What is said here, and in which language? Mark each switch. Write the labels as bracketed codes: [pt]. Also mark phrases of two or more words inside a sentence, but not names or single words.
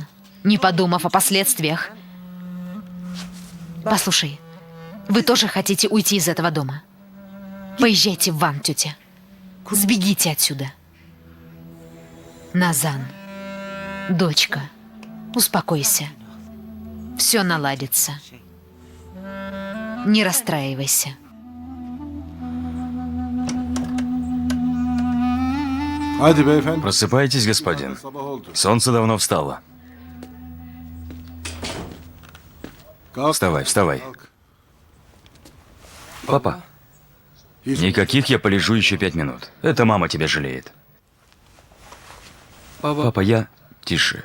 [ru] Не подумав о последствиях. Послушай, вы тоже хотите уйти из этого дома? Поезжайте в Ван, тетя. Сбегите отсюда. Назан, дочка, успокойся. Все наладится. Не расстраивайся. [tr] Hadi beyefendi. [ru] Просыпайтесь, господин. [tr] Sabah oldu. [ru] Солнце давно встало. [tr] Kalk. [ru] Вставай, вставай. [tr] Kalk. [ru] Папа, [tr] Hiç [ru] никаких я полежу еще 5 минут. Это мама тебя жалеет. [tr] Baba, [ru] Папа, я... Тише.